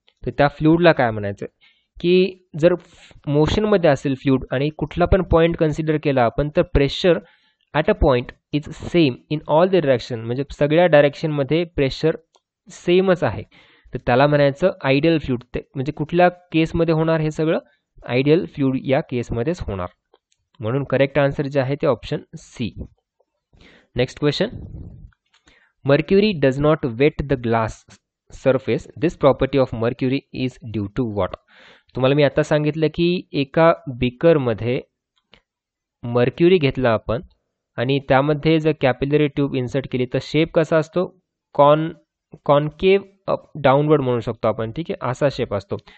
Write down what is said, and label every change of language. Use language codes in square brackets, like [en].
[mr] तर त्या फ्लुइडला काय म्हणायचं की जर मोशनमध्ये असेल फ्लुइड आणि कुठला पण पॉईंट कन्सिडर केला आपण तर [en] pressure at a point is same in all the direction, [mr] म्हणजे सगळ्या डायरेक्शनमध्ये प्रेशर सेमच आहे, तर त्याला म्हणायचं आयडियल फ्लुइड. ते म्हणजे कुठल्या केसमध्ये होणार? हे सगळं आयडियल फ्लुइड या केसमध्येच होणार. म्हणून करेक्ट आन्सर जे आहे ते option C. [en] Next question, mercury does not wet the glass surface. This property of mercury is due to what? [mr] तुम्हाला मी आता सांगितलं की एका बीकरमध्ये मर्क्युरी घेतला आपण आणि त्यामध्ये जर कॅपिलरी ट्यूब इन्सर्ट केली तर शेप कसा असतो? कॉन्केव्ह डाऊनवर्ड म्हणू शकतो आपण. ठीक आहे, असा शेप असतो.